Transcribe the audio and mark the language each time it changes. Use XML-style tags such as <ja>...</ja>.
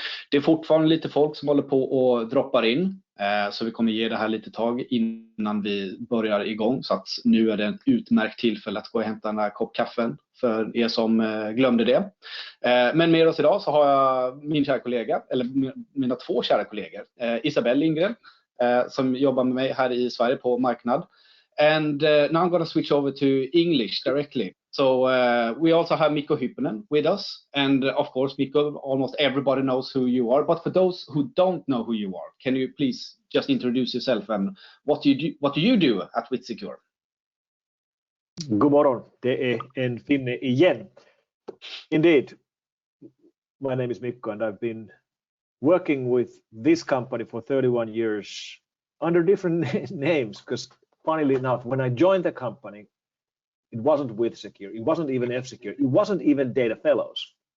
<sv>Det är fortfarande lite folk som håller på och droppar in, så vi kommer ge det här lite tag innan vi börjar igång, så att nu är det ett utmärkt tillfälle att gå och hämta den här kopp kaffen för er som glömde det. Men med oss idag så har jag min kära kollega, eller mina två kära kollegor, Isabelle Lindgren som jobbar med mig här i Sverige på marknad.</sv> <en>And now I'm going to switch over to English directly. So we also have Mikko Hyppönen with us. And of course, Mikko, almost everybody knows who you are. But for those who don't know who you are, can you please just introduce yourself and what do you do at WithSecure?</en> <sv>God morgon, det är en finne igen.</sv> <en>Indeed, my name is Mikko and I've been working with this company for 31 years under different names, because funnily enough, when I joined the company, it wasn't WithSecure, it wasn't even F-Secure, it wasn't even Data Fellows.</en>